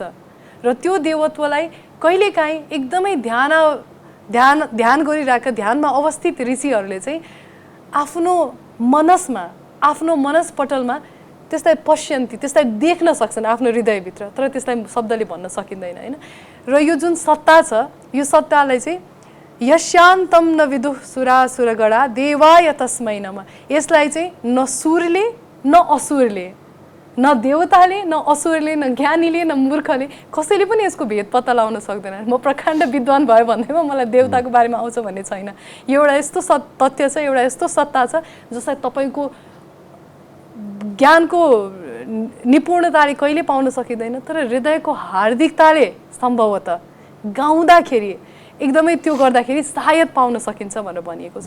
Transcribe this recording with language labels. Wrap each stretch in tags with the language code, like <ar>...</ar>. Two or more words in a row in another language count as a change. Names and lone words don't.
<ne>र त्यो देवत्वलाई कहिलेकाहीँ एकदमै ध्यान गरिरहेका, ध्यानमा अवस्थित ऋषिहरूले चाहिँ आफ्नो मनसमा, आफ्नो मनसपटलमा त्यसलाई पश्यन्ति, त्यसलाई देख्न सक्छन् आफ्नो हृदयभित्र, तर त्यसलाई शब्दले भन्न सकिँदैन होइन। र यो जुन सत्ता छ, यो सत्तालाई चाहिँ</ne> <sa>यस्यान्तं न विदुः सुरासुरगणा देवाय तस्मै नमः,</sa> <ne>यसलाई चाहिँ न सुरले न असुरले, न देवताले न असुरले न ज्ञानीले न मूर्खले कसैले पनि यसको भेद पत्ता लगाउन सक्दैन। म प्रकाण्ड विद्वान भयो भन्दैमा मलाई देवताको बारेमा आउँछ भन्ने छैन। यो एउटा यस्तो तथ्य छ, एउटा यस्तो सत्ता छ जसलाई तपाईँको ज्ञानको निपुणताले कहिले पाउन सकिँदैन, तर हृदयको हार्दिकताले सम्भवतः गाउँदाखेरि एकदमै त्यो गर्दाखेरि सायद पाउन सकिन्छ भनेर भनिएको छ।</ne>